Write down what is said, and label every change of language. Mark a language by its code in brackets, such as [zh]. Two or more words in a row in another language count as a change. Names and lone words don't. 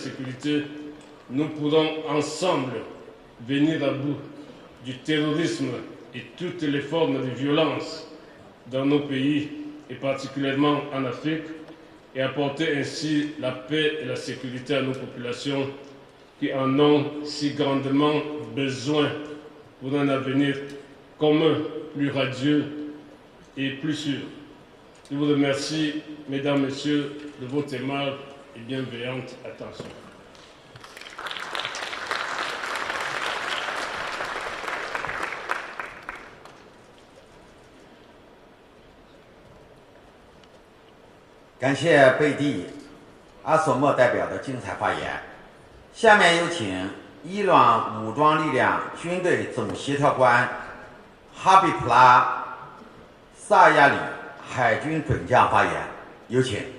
[fr] sécurité, nous pourrons ensemble venir à bout du terrorisme et toutes les formes de violence dans nos pays et particulièrement en Afrique et apporter ainsi la paix et la sécurité à nos populations qui en ont si grandement besoin pour un avenir commun, plus radieux et plus sûr. Je vous remercie, Mesdames, Messieurs, de votre aimable et bienveillante attention. [zh] 感谢贝蒂阿索莫代表的精彩发言。下面有请伊朗武装力量军队总协调官哈比普拉萨亚里海军准将发言，有请。